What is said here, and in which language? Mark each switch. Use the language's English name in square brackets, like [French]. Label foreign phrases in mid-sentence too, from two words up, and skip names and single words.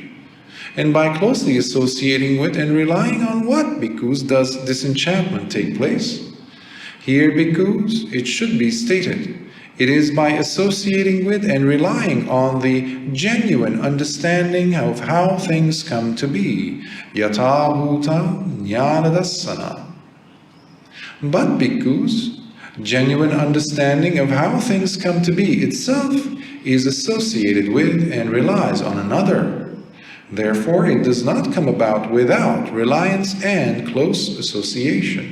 [English] And by closely associating with and relying on what, bhikkhus, does disenchantment take place? Here, bhikkhus, it should be stated, it is by associating with and relying on the genuine understanding of how things come to be, [Pali] yatha bhuta jnana-dassana. [English] But bhikkhus, genuine understanding of how things come to be itself is associated with and relies on another. Therefore, it does not come about without reliance and close association.